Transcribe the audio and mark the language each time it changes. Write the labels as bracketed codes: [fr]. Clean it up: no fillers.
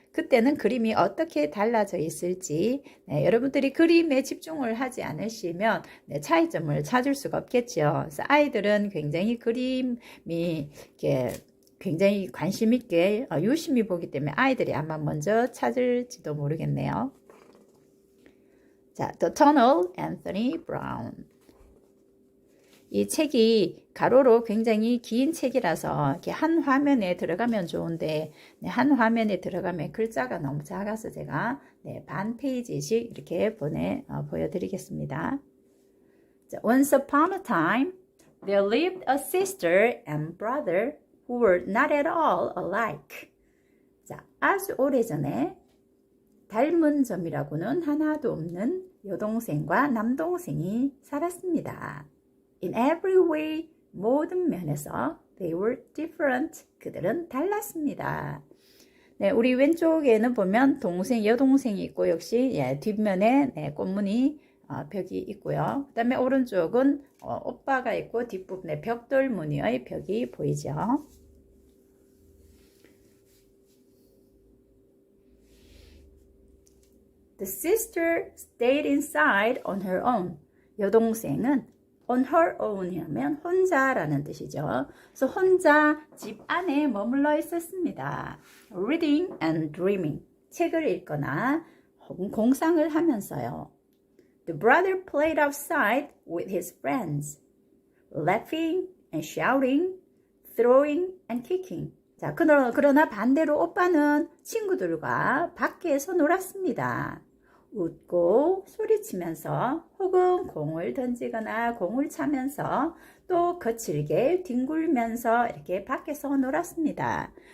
[ko] 그때는 그림이 어떻게 달라져 있을지 여러분들이 그림에 집중을 하지 않으시면 차이점을 찾을 수가 없겠죠. 그래서 아이들은 굉장히 그림이 이렇게 굉장히 관심 있게 유심히 보기 때문에 아이들이 아마 먼저 찾을지도 모르겠네요. [en] 자, The Tunnel, Anthony Brown. [ko] 이 책이 가로로 굉장히 긴 책이라서 이렇게 한 화면에 들어가면 좋은데 한 화면에 들어가면 글자가 너무 작아서 제가 반 페이지씩 이렇게 보여드리겠습니다. [en] Once upon a time, there lived a sister and brother who were not at all alike. [ko] 자, 아주 오래전에 닮은 점이라고는 하나도 없는 여동생과 남동생이 살았습니다. [en] In every way, [ko] 모든 면에서 [en] they were different. [ko] 그들은 달랐습니다. 네, 우리 왼쪽에는 보면 여동생이 있고 역시 뒷면에 꽃무늬 벽이 있고요. 그 다음에 오른쪽은 오빠가 있고 뒷부분에 벽돌 무늬의 벽이 보이죠. [en] The sister stayed inside on her own. [ko] 여동생은 [en] on her own [ko] 하면 혼자라는 뜻이죠. 그래서 혼자 집 안에 머물러 있었습니다. [en] Reading and dreaming. [ko] 책을 읽거나 혹은 공상을 하면서요. [en] The brother played outside with his friends, laughing and shouting, throwing and kicking. [ko] 자, 그러나 반대로 오빠는 친구들과 밖에서 놀았습니다. 웃고 소리치면서 혹은 공을 던지거나 공을 차면서 또 거칠게 뒹굴면서 이렇게 밖에서 놀았습니다.